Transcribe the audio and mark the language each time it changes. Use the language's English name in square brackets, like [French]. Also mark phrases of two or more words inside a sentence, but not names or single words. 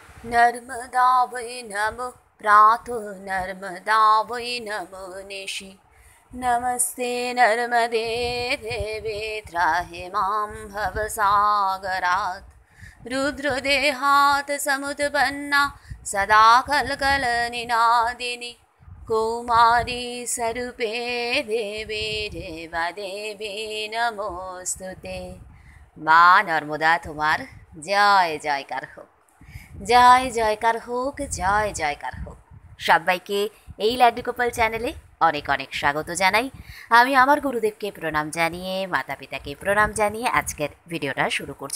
[Sanskrit] नर्मदा वै नमः प्रातः नर्मदा वै नमः निशि नमस्ते नर्मदे देवे त्राहि मां भवसागरात् रुद्रदेहात् समुत्पन्ना सदा कलकलनिनादिनि कौमारी स्वरूपे देवी देवदेवी नमोस्तुते। [Bangla] মা নর্মদা তোমার জয় জয়কার হোক, জয় জয়কার হোক, জয় জয়কার হোক। সবাইকে এই লাড্ডু গোপাল চ্যানেলে অনেক অনেক স্বাগত জানাই। আমি আমার গুরুদেবকে প্রণাম জানিয়ে, মাতা পিতাকে প্রণাম জানিয়ে আজকের ভিডিওটা শুরু করছি।